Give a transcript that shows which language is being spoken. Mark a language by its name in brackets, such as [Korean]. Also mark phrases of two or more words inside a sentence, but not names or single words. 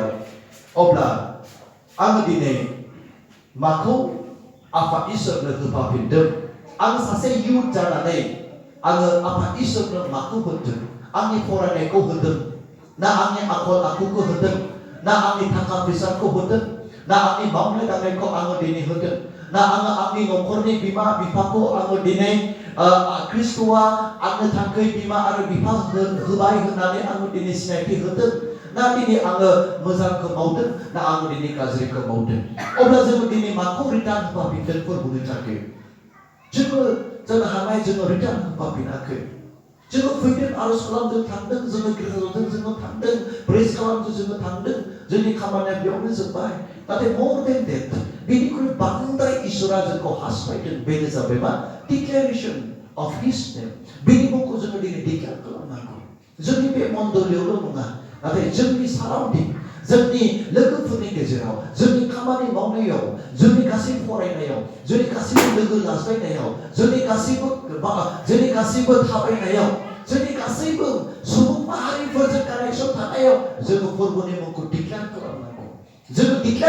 [Bodo] अब्ला आङो दिनै माखौ आफा इसोरनो होफाफिनदों? आं सासे इयुथ जानानै आङो आफा इसोरनो माखौ होदों? आंनि फरायनायखौ होदों ना आंनि आखल आखुखौ होदों? ना आंनि थाखा फैसाखौ होदों? ना आंनि मावनाय दांनायखौ आङो दिनै होदों? Na anga angni nokkorni bima bifaku anga dinai Kristoa anga tangkai bima आरो बिफा होबाय होननानै आङो दिनै सिनायथि होदों ना दिनै आङो मोजांखौ मावदों ना आङो दिनै गाज्रिखौ मावदों अब्ला जोङो दिनै माखौ रिटार्न होफाफिनगोन फोरबोनि थाखाय जोङो जानो हानाय जोङो रिटार्न होफाफिनाखै जोङो फैदों आरज खालामदों थांदों जोङो गिर्जाजों जोङो थांदों प्रेज खालामदों जोङो थांदों जोंनि खामानिया बेयावनो जोब्बाय नाथाय [English] more than that [Bodo] बेनिख्रुइ बांद्राय इसोरा जोंखौ हास्थायदों बेनो जाबाय मा [English] declaration of his name [Bodo] बेनि मुंखौ जोङो दिनै डिक्लेयार खालामनांगौ जोंनि बे मण्डलीयावल' नङा नाथाय जोंनि साराउन्डिं जोंनि लोगोफोरनि गेजेराव जोंनि खामानि मावनायाव जोंनि गासै फरायनायाव जोंनि गासैबो लोगो लाज्लायनायाव जोंनि गासैबो थाबायनायाव जोंनि गासैबो सुबुं माहारिफोरजों कानेक्सन थानायाव जोङो फोरबोनि मुंखौ डिक्लेयार खालामनांगौ जोङो डिक्लेयार